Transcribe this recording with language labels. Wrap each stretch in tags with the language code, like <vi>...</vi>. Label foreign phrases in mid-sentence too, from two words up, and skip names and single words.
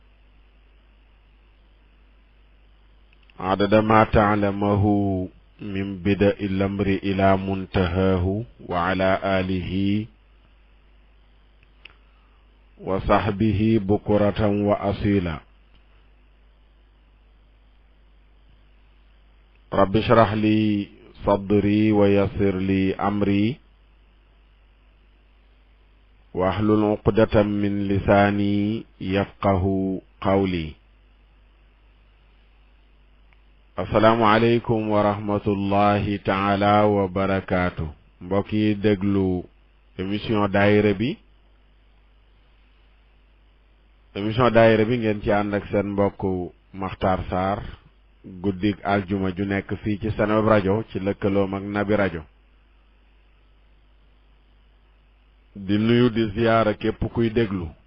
<ar>عدد ما تعلمه من بدء الأمر إلى منتهاه وعلى آله وصحبه بكرة وأصيلا رب اشرح لي صدري ويسر لي أمري واحلل عقدة من لساني يفقه قولي السلام عليكم ورحمة الله تعالى وبركاته</ar> <wo>mbokki déglu émission daayira bi ngeen ci ànd ak seen mbokk Makhtar Sarr guddig aljuma ju nekk fii ci Seneweb rajo ci lëkkaloom ak Nabi rajo di nuyu di ziyaara képp kuy déglu</wo>